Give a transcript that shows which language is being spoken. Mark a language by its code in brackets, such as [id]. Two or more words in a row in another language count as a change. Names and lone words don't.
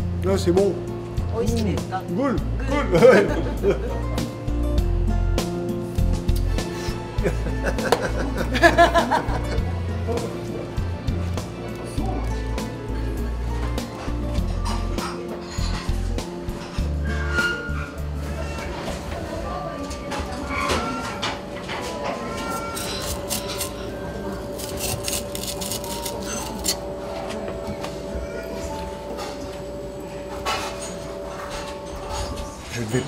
[fr] Non, c'est bon. [ja] 美味しいですか。 [fr] Cool, cool. Ouais. Je ne vais